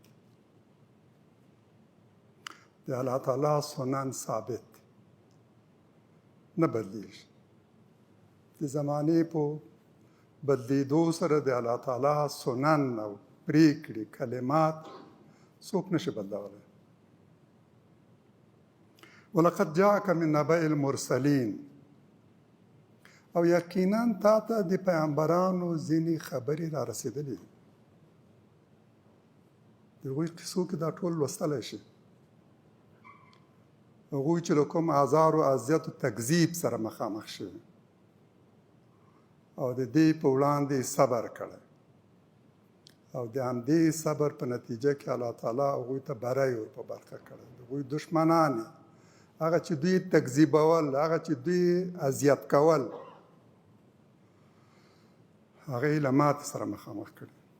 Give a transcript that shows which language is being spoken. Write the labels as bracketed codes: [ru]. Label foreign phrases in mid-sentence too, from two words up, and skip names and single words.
[ps] د الله تعالی سنن ثابت نه بدلیږي. د زمانې په بدلیدو سره د الله تعالی سنن او پریکړې کلمات څوک نه شي بدلولی. [ar] ولقد جاءك من نبأ المرسلین [ps] او یقینا تا ته د پیغمبرانو ځینې خبرې را رسېدلې دي. د هغوی قصو کې دا ټول لوستلی شي. هغوی چې له کوم آزار و اذیت و تکذیب سره مخامخ شوي او د دې په وړاندې صبر کړی او د همدې صبر په نتیجه کې الله تعالی هغوی ته بری ور په برخه کړی. د هغوی دشمنان هغه چې دوی تکذیبول هغه چې دوی اذیت کول هغه یې له ماتې سره مخامخ کړي.